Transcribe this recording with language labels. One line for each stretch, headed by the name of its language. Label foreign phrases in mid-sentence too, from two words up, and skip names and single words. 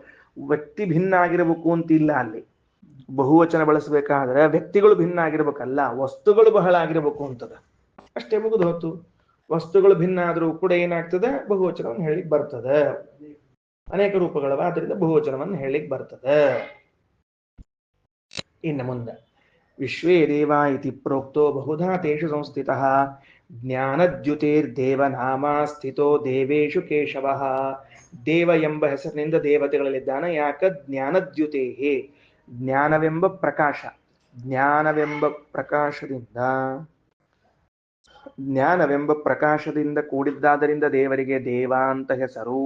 Kannada: ವ್ಯಕ್ತಿ ಭಿನ್ನ ಆಗಿರಬೇಕು ಅಂತ ಇಲ್ಲ ಅಲ್ಲಿ. ಬಹುವಚನ ಬಳಸಬೇಕಾದ್ರೆ ವ್ಯಕ್ತಿಗಳು ಭಿನ್ನ ಆಗಿರ್ಬೇಕಲ್ಲ, ವಸ್ತುಗಳು ಬಹಳ ಆಗಿರ್ಬೇಕು ಅಂತದ ಅಷ್ಟೇ, ಮುಗಿದು ಹೊತ್ತು. ವಸ್ತುಗಳು ಭಿನ್ನ ಆದ್ರೂ ಕೂಡ ಏನಾಗ್ತದೆ? ಬಹುವಚನವನ್ನು ಹೇಳಿಕ್ ಬರ್ತದೆ. ಅನೇಕ ರೂಪಗಳವ, ಆದ್ರಿಂದ ಬಹುವಚನವನ್ನು ಹೇಳಿಕ್ ಬರ್ತದೆ.
Sanskrit: ಇನ್ನು ಮುಂದೆ ವಿಶ್ವೇ ದೇವ ಇತಿ ಪ್ರೋಕ್ತೋ ಬಹುಧಾ ತೇಷು ಸಂಸ್ಥಿತ, ಜ್ಞಾನದ್ಯುತೇರ್ದೇವನಾಮ ಸ್ಥಿತೋ ದೇವೇಶು ಕೇಶವ.
Kannada: ದೇವ ಎಂಬ ಹೆಸರಿನಿಂದ ದೇವತೆಗಳಲ್ಲಿದ್ದಾನೆ. ಯಾಕ? ಜ್ಞಾನದ್ಯುತೇಹೇ, ಜ್ಞಾನವೆಂಬ ಪ್ರಕಾಶ. ಜ್ಞಾನವೆಂಬ ಪ್ರಕಾಶದಿಂದ ಕೂಡಿದ್ದಾದ್ದರಿಂದ ದೇವರಿಗೆ ದೇವ ಅಂತ ಹೆಸರು.